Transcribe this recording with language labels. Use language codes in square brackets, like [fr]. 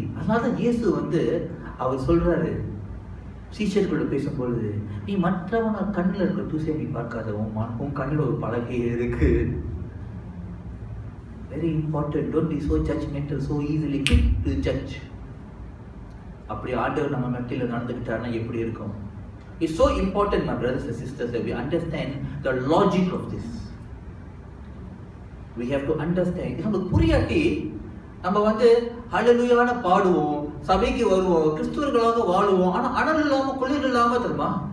[ta] அதனாலதான் இயேசு வந்து அவர் சொல்றாரு சீஷர்களோட பேசும்பொழுது, நீ மற்றவன கண்ணில் இருக்க தூசியை நீ பார்க்காத, உன் கண்ணில் ஒரு பலகை இருக்கு. [en] Very important. Don't be so judgemental, so easily quick to judge. [ta] அப்படி ஆண்டவர் நம்ம மத்தியில் நடந்துக்கிட்டாருன்னா எப்படி இருக்கும்? [en] It's so important, my brothers and sisters, that we understand the logic of this. We have to understand. [ta] இது நமக்கு புரியாட்டி நம்ம வந்து ஹல்லேலூயான்னு பாடுவோம், சபைக்கு வருவோம், கிறிஸ்துவர்களாக வாழுவோம், ஆனா அனல் இல்லாம குளிர் இல்லாம தெரியுமா?